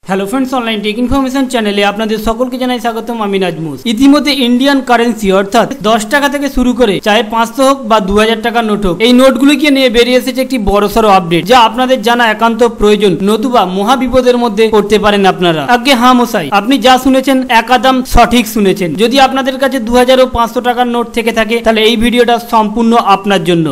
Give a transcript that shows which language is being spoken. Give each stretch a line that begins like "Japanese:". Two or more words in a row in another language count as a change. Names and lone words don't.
English: hello friends
Bangla: অনলাইন টেক ইনফরমেশন চ্যানেলে আপনাদের সকলকে জানাই স্বাগতম। আমি নাজমুস। ইতিমধ্যে
English: Indian currency
Bangla: অর্থাৎ 10 টাকা থেকে শুরু করে চাहे 500 হোক বা 2000 টাকার নোট হোক এই নোটগুলোকে নিয়ে বেরিয়ে এসেছে একটি বড়সড় আপডেট যা আপনাদের জানা একান্ত প্রয়োজন, নতুবা মহা বিপদের মধ্যে পড়তে পারেন আপনারা। আগে হ্যাঁ মশাই, আপনি যা শুনেছেন একদম সঠিক শুনেছেন। যদি আপনাদের কাছে 2000 ও 500 টাকার নোট থেকে থাকে তাহলে এই ভিডিওটা সম্পূর্ণ আপনার জন্য।